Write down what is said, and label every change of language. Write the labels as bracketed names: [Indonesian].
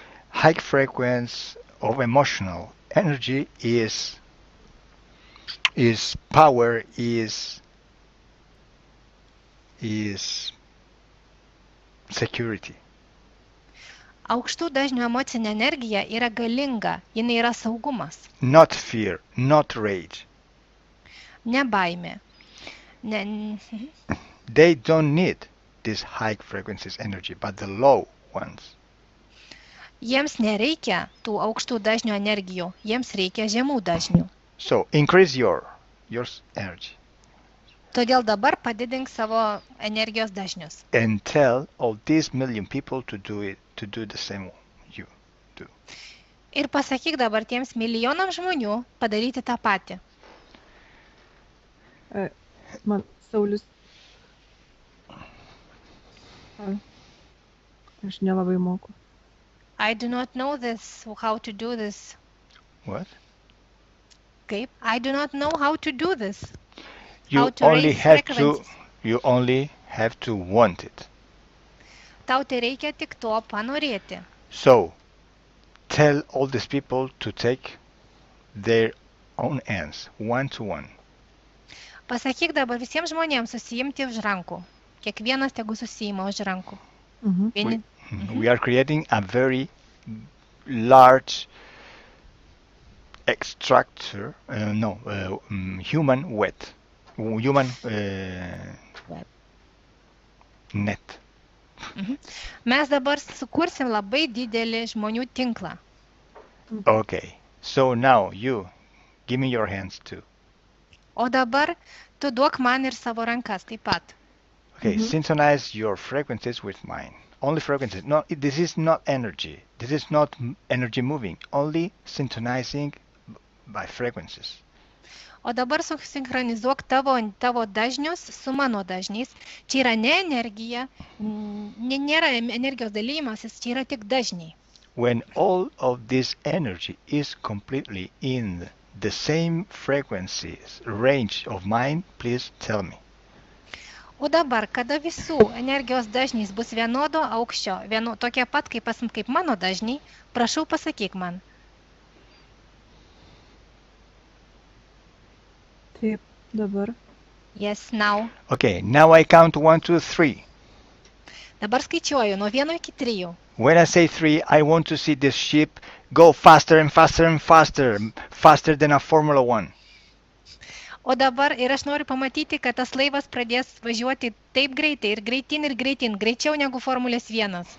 [English] High frequency of emotional energy is power, is security. [Lithuanian] Aukštų dažnių emocinė energija yra galinga, jinai yra saugumas. [English] Not fear, not rage. [Lithuanian] Ne baimė. [English] They don't need this high frequencies energy, but the low ones. [Lithuanian] Jiems nereikia tų aukštų dažnių energijų, jiems reikia žemų dažnių. [English] So increase your energy. [Lithuanian] Todėl dabar padidink savo energijos dažnius. [English] And tell all these million people to do the same you do. [Lithuanian] Ir pasakyk dabar tiems milijonams žmonių padaryti tą patį. Man Saulius, aš nelabai moku. [English] I do not know this, how to do this. What? [Lithuanian] Kaip? [English] I do not know how to do this. You How to only raise have frequencies. you only have to want it. [Lithuanian] Tau tai reikia tik to panorėti. [English] So tell all these people to take their own hands, one to one. [Lithuanian] Pasakyk dabar visiems žmonėms susijimti už rankų. Kiekvienas tegu susijima už rankų. Vieni... [English] We are creating a very large extractor, human wet, human Web. net. [Lithuanian] Mes dabar sukursim labai didelį žmonių tinklą. [English] Okay, so now you give me your hands too. [Lithuanian] O dabar tu duok man ir savo rankas taip pat. [English] Okay, synchronize your frequencies with mine. Only frequencies. No, this is not energy. This is not energy moving. Only synchronizing by frequencies. [Lithuanian] O dabar susinchronizuok tavo dažnius su mano dažniais. Čia yra ne energija, nėra energijos dalymasis, čia yra tik dažniai. [English] When all of this energy is completely in the same frequencies range of mine, please tell me. [Lithuanian] O dabar, kada visų energijos dažnys bus vienodo aukščio, tokie pat kaip mano dažniai, prašau pasakyk man. Taip, dabar. [English] Yes, now. Okay, now I count 1, 2, 3. [Lithuanian] Dabar skaičiuoju nuo 1 iki 3. [English] When I say 3, I want to see this ship go faster and faster and faster, faster than a Formula 1. [Lithuanian] O dabar ir aš noriu pamatyti, kad tas laivas pradės važiuoti taip greitai ir greitin, greičiau negu Formulės 1.